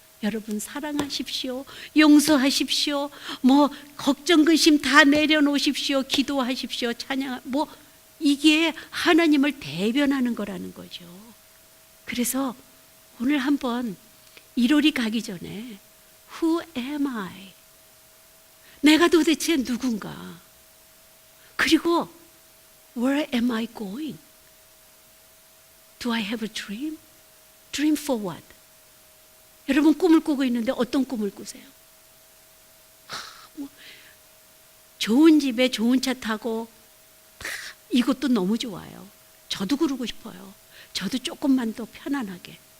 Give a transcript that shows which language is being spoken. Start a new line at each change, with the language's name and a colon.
Korean: 여러분 사랑하십시오. 용서하십시오. 뭐 걱정 근심 다 내려놓으십시오. 기도하십시오. 찬양 뭐 이게 하나님을 대변하는 거라는 거죠. 그래서 오늘 한번 1월이 가기 전에
English: Who am I?
Korean: 내가 도대체 누군가? 그리고
English: Where am I going? Do I have a dream? Dream for what?
Korean: 여러분 꿈을 꾸고 있는데 어떤 꿈을 꾸세요? 뭐 좋은 집에 좋은 차 타고 이것도 너무 좋아요. 저도 그러고 싶어요. 저도 조금만 더 편안하게.